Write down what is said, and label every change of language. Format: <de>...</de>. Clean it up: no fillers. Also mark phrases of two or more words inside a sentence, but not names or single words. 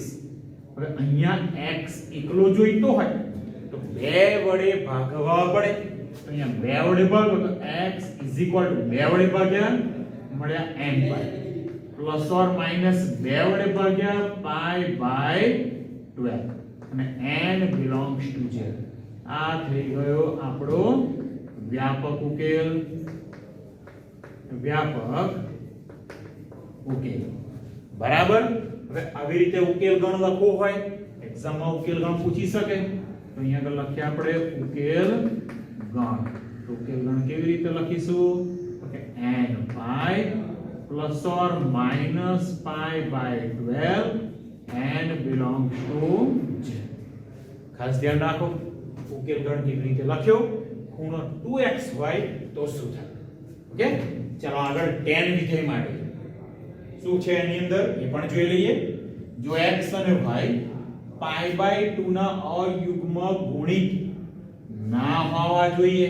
<gu>હવે અહીંયા x એકલો જોઈતો હોય તો 2 વડે ભાગવા પડે. તો અહીંયા 2 વડે ભાગો તો x = 2 વડે ભાગ્યા મળ્યા n π ± 2 વડે ભાગ્યા π/12 અને</gu> <en>n belongs to z.</en> <gu>આ થઈ ગયો આપણો વ્યાપક ઉકેલ. બરાબર. હવે આવી રીતે ઉકેલ ગણ લખવો હોય, એક્ઝામમાં ઉકેલ ગણ પૂછી શકે તો અહીંયા આગળ લખીએ આપણે ઉકેલ ગણ. તો ઉકેલ ગણ કેવી રીતે લખીશું? તો કે n π ± π/12</gu> <en>n belongs to z.</en> <gu>ખાસ ધ્યાન રાખો, ઉકેલ ગણ કેવી રીતે લખ્યો? ખૂણો 2x હોય તો શું થાય? ઓકે, ચાલો આગળ tan વિધેય માટે. શું છે એની અંદર એ પણ જોઈ લઈએ. જો x અને y π/2 ના અયુગ્મ ગુણિત ના હોવા જોઈએ.</gu>